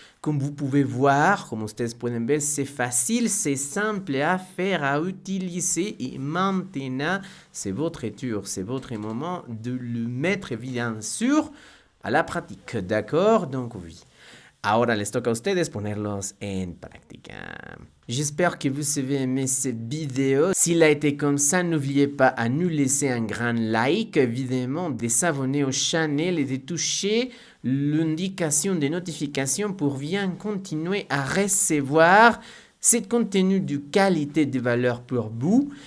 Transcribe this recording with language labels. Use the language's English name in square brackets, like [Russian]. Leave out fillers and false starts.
[French] Comme vous pouvez voir, [Spanish] comme ustedes pueden ver, [French] c'est facile, c'est simple à faire, à utiliser. Et maintenant, c'est votre tour, c'est votre moment de le mettre bien sûr à la pratique, d'accord? Donc oui. [Spanish] Ahora les toca a ustedes ponerlos en práctica. [French] J'espère que vous avez aimé cette vidéo. S'il a été comme ça, n'oubliez pas à nous laisser un grand like, évidemment, de s'abonner au channel et de toucher l'indication de notification pour bien continuer à recevoir ce contenu de qualité de valeur pour vous.